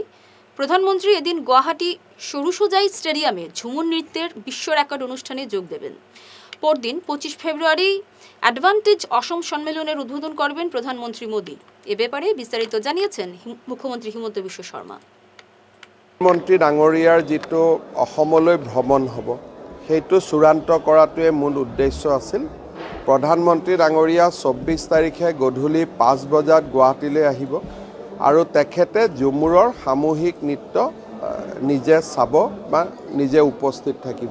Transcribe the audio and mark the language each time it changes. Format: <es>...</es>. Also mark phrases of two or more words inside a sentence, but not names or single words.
<bn>প্রধানমন্ত্রী এদিন গুয়াহাটি সরুসজাই স্টেডিয়ামে ঝুমুর নৃত্যের বিশ্ব রেকর্ড অনুষ্ঠানে যোগ দেবেন। পরদিন 25 ফেব্রুয়ারি অ্যাডভান্টেজ অসম সম্মেলনের উদ্বোধন করবেন প্রধানমন্ত্রী মোদী। এ ব্যাপারে বিস্তারিত জানিয়েছেন মুখ্যমন্ত্রী হিমন্ত বিশ্ব শর্মা।</bn> <as>মন্ত্রী ডাঙৰীয়াৰ যেটো অসমলৈ ভ্ৰমণ হ'ব সেইটো চূড়ান্ত কৰাটোৱে মূল উদ্দেশ্য আছিল। প্ৰধানমন্ত্ৰী ডাঙৰীয়া 24 তাৰিখে গধূলি 5 বজাত গুৱাহাটীলৈ আহিব আৰু তেখেতে ঝুমুৰৰ সামূহিক নৃত্য নিজে চাব বা নিজে উপস্থিত থাকিব।</as>